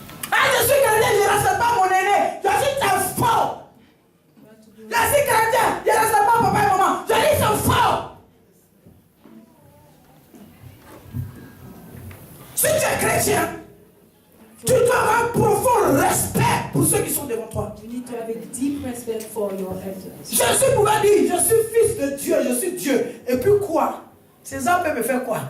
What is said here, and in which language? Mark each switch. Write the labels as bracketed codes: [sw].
[fr] Ah, je suis chrétien, je ne respecte pas mon aîné. Je dis c'est faux. Je suis chrétien, je ne respecte pas papa et maman. Je dis c'est faux. Si tu es chrétien, tu dois avoir un profond respect pour ceux qui sont devant toi. [en] You need to have a deep respect for your elders. [fr] Jésus pouvait dire, je suis fils de Dieu, je suis Dieu. Et puis quoi? César peut me faire quoi?